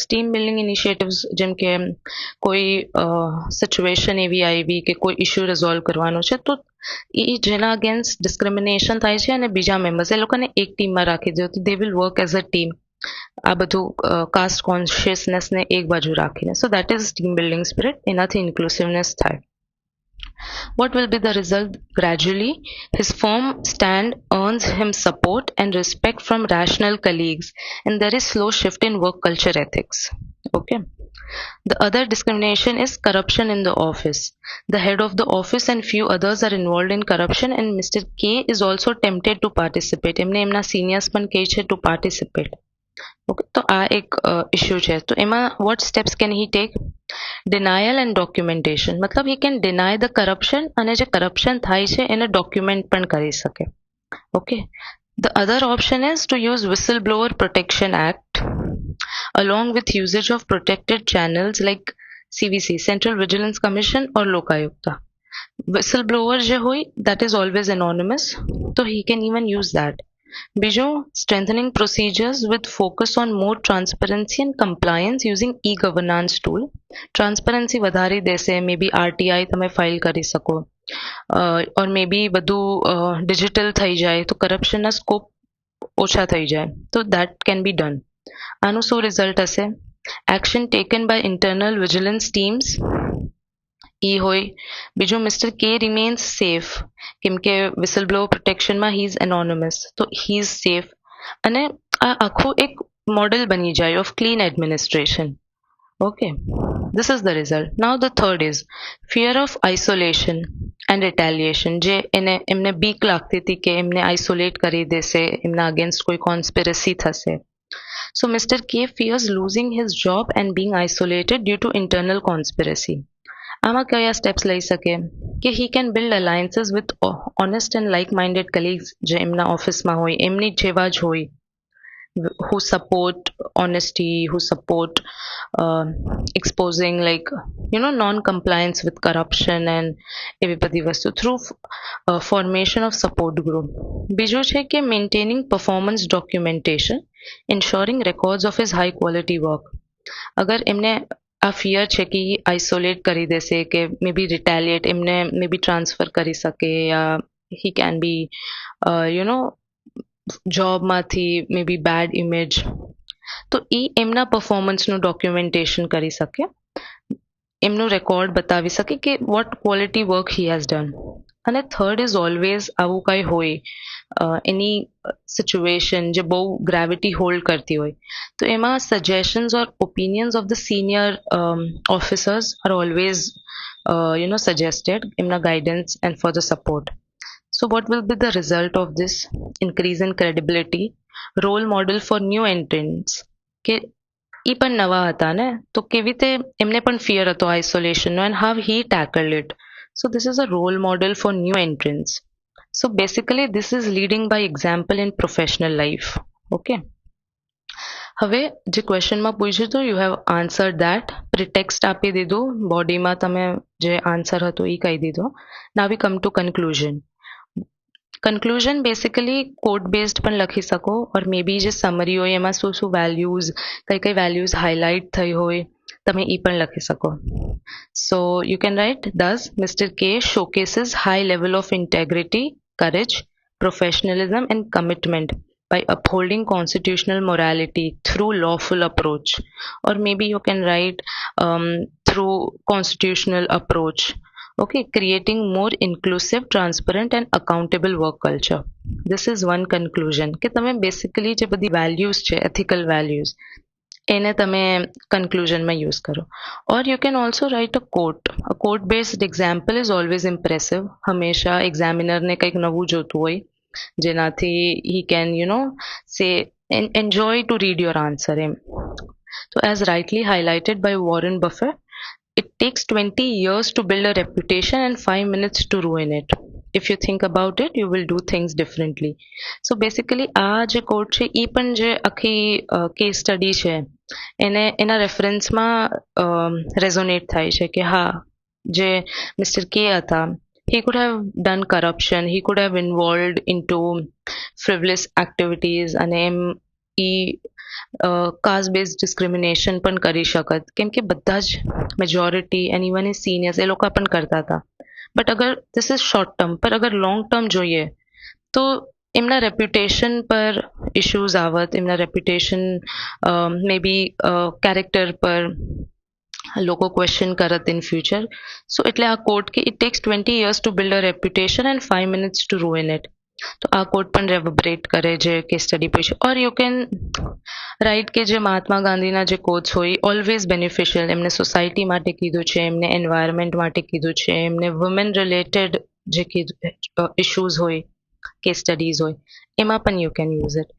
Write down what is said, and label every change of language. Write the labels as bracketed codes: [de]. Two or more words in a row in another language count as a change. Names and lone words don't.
[en] team building initiatives [gu] જેમ કે કોઈ સિચ્યુએશન એવી આવી કે કોઈ [en] issue resolve [gu] કરવાનો છે, તો એ જેના [en] against discrimination [gu] થાય છે અને બીજા મેમ્બર્સ, એ લોકોને એક ટીમમાં રાખી દો, તો [en] they will work as a team. [gu] આ બધું [en] caste consciousnessને [gu] એક બાજુ રાખીને. [en] So that is team building spirit. [gu] એનાથી ઇન્ક્લુસિવનેસ થાય. [en] What will be the result? Gradually, his firm stand earns him support and respect from rational colleagues, and there is slow shift in work culture ethics. Okay. The other discrimination is corruption in the office. The head of the office and few others are involved in corruption, and Mr. K is also tempted to participate. [gu] એમને એમના seniors પણ કહે છે [en] to participate. [gu] ઓકે, તો આ એક ઇસ્યુ છે. તો એમાં [en] what steps can he take? denial and documentation, [gu] મતલબ [en] he can deny the corruption, [gu] અને જે કરપ્શન થાય છે એને ડોક્યુમેન્ટ પણ કરી શકે. ઓકે, [en] the other option is to use Whistleblower Protection Act along with usage of protected channels like CVC, Central Vigilance Commission, or Lokayukta. Whistleblower [gu] જે હોય, [en] that is always anonymous, so he can even use that. બીજું, strengthening procedures with focus on more transparency and compliance using e-governance tool. [gu] Transparency વધારી દેશે, maybe RTI તમે ફાઇલ કરી શકો, [en] or maybe [gu] બધું digital થઈ જાય તો corruptionના scope ઓછા થઈ જાય, તો [en] that can be done. [gu] આનું શું result હશે? [en] Action taken by internal vigilance teams [gu] એ હોય. બીજું, [en] Mister K remains safe, [gu] કેમ કે [en] whistleblower protectionમાં he is anonymous, [gu] તો [en] he is safe. [gu] અને આ આખું એક મોડેલ બની જાય [en] of clean administration. [gu] ઓકે, [en] this is the result. Now the third is fear of isolation and retaliation. [gu] જે એમને બીક લાગતી હતી કે એમને આઇસોલેટ કરી દેશે, એમના અગેન્સ્ટ કોઈ કોન્સ્પિરસી થશે. [en] So Mr. K fears losing his job and being isolated due to internal conspiracy. [gu] આમાં કયા સ્ટેપ્સ લઈ શકે? કે [en] he can build alliances with honest and like-minded colleagues [gu] જે એમના ઓફિસમાં હોય, એમની જેવા જ હોય, [en] who support honesty, who support exposing non-compliance with corruption and [gu] એવી બધી વસ્તુ [en] through formation of support group. [gu] બીજું છે કે [en] maintaining performance documentation, ensuring records of his high quality work. [gu] અગર એમને આ ફિયર છે કે આઇસોલેટ કરી દેશે, કે [en] may be retaliate, [gu] એમને [en] may be transfer [gu] કરી શકે, યા [en] he can be [gu] જોબમાંથી [en] may be bad image, [gu] તો એ એમના પરફોર્મન્સનું ડોક્યુમેન્ટેશન કરી શકે, એમનું રેકોર્ડ બતાવી શકે કે [en] what quality work he has done. [gu] અને [en] third is always [gu] આવું કંઈ હોય, એની સિચ્યુએશન જે બહુ [en] gravity hold [gu] કરતી હોય, તો એમાં [en] suggestions or opinions of the senior officers are always suggested [gu] એમના [en] guidance and for the support. So what will be the result of this? Increase in credibility, role model for new entrants. [gu] કે એ પણ નવા હતા ને, તો કેવી રીતે એમને પણ ફિયર હતો આઇસોલેશનનો, [en] and how he tackled it. So this is a role model for new entrants. So basically this is leading by example in professional life. Okay. [gu] હવે જે ક્વેશ્ચનમાં પૂછ્યું હતું, [en] you have answer that, [gu] પ્રિટેક્સ્ટ આપી દીધું, બોડીમાં તમે જે આન્સર હતો એ કહી દીધો. [en] Now we come to conclusion. [gu] કન્ક્લુઝન બેસિકલી [en] code based [gu] પણ લખી શકો, [en] or may be [gu] જે સમરી હોય એમાં શું શું વેલ્યુઝ, કઈ વેલ્યુઝ હાઇલાઇટ થઈ હોય તમે એ પણ લખી શકો. [en] So you can write, thus Mr. K showcases high level of integrity, courage, professionalism and commitment by upholding constitutional morality through lawful approach, or maybe you can write through constitutional approach. Okay, creating more inclusive, transparent and accountable work culture. This is one conclusion [gu] કે તમે બેસિકલી જે બધી વેલ્યુઝ છે, [en] ethical values, [gu] એને તમે કન્ક્લુઝનમાં યુઝ કરો. [en] Or you can also write a quote. A quote based example is always impressive. [gu] હંમેશા એક્ઝામિનરને કંઈક નવું જોતું હોય, જેનાથી [en] he can say enjoy to read your answer. So as rightly highlighted by Warren Buffett, it takes 20 years to build a reputation and 5 minutes to ruin it. If you think about it, you will do things differently. So basically [gu] આ જે કોટ છે એ પણ જે આખી [en] case study [gu] છે એને એના રેફરન્સમાં રેઝોનેટ થાય છે કે હા, જે મિસ્ટર કે હતા, [en] he could have done corruption, he could have involved into frivolous activities, [gu] અને એમ એ [en] caste base discrimination [gu] પણ કરી શકત, કેમ કે બધા જ [en] majority and even [gu] એ સિનિયર્સ એ લોકો પણ કરતા હતા. બટ અગર [en] this is short term, [gu] પર અગર [en] long term [gu] જોઈએ તો એમના રેપ્યુટેશન પર ઇશ્યુઝ આવત, એમના રેપ્યુટેશન [en] may be character [gu] પર લોકો ક્વેશ્ચન કરત [en] in future. સો [gu] એટલે આ કોટ કે [en] it takes 20 years to build a reputation and 5 minutes to ruin it. [gu] તો આ કોટ પણ રેવબ્રેટ કરે જે કેસ સ્ટડી પછી. [en] or you can write [gu] કે જે મહાત્મા ગાંધીના જે કોટ્સ હોય [en] always beneficial, [gu] એમને સોસાયટી માટે કીધું છે, એમને એન્વાયરમેન્ટ માટે કીધું છે, એમને વુમેન રિલેટેડ જે ઇશ્યુઝ હોય [en] case studies [gu] હોય એમાં પણ [en] you can use it.